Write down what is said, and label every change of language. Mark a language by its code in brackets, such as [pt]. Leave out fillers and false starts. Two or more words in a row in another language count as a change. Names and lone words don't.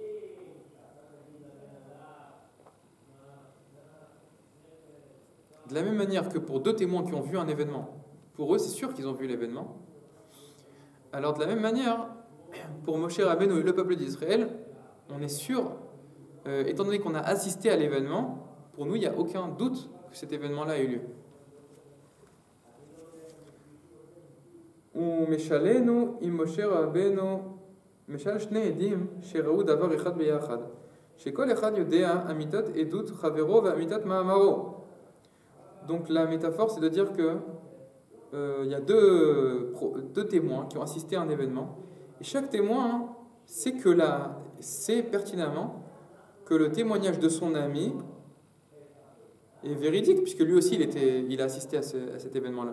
[fr] De la même manière que pour deux témoins qui ont vu un événement, pour eux, c'est sûr qu'ils ont vu l'événement. Alors de la même manière, pour Moshe Rabbeinu et le peuple d'Israël, on est sûr, étant donné qu'on a assisté à l'événement, pour nous, il n'y a aucun doute que cet événement-là ait eu lieu. [he] ומשלנו עם משה רבנו, משל שני עדים שראו דבר אחד ביחד, שכל אחד יודע אמיתת עדות חברו ואמיתת מאמרו. [fr] Donc la métaphore, c'est de dire que il y a deux témoins qui ont assisté à un événement, et chaque témoin sait pertinemment que le témoignage de son ami est véridique, puisque lui aussi il a assisté à cet événement-là.